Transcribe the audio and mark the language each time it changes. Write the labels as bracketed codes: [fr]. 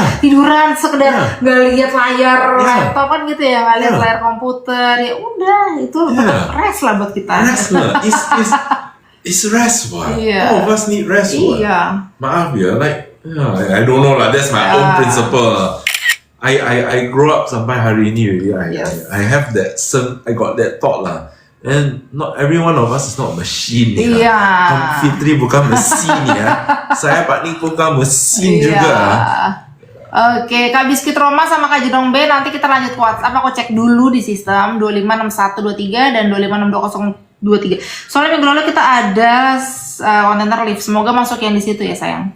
[id] Tiduran sekedar nggak lihat layar laptop kan gitu ya, nggak lihat layar komputer, ya udah itu rest lah buat kita. [en] Rest lah. It's rest, what? All of us need rest, what? [id] Maaf ya, [en] I don't know lah. That's my own principle. I grew up [id] sampai hari ini [en] really. I have that I got that thought lah. And not every one of us is not a machine ya. [id] Fitri bukan mesin ya. Saya Pak Nik bukan mesin juga. Oke, Kak Biskit Roma sama Kak Jedong B, nanti kita lanjut ke WhatsApp. Aku cek dulu di sistem 256123 dan 256203. Soalnya minggu lalu kita ada kontainer lift. Semoga masuk yang di situ ya sayang.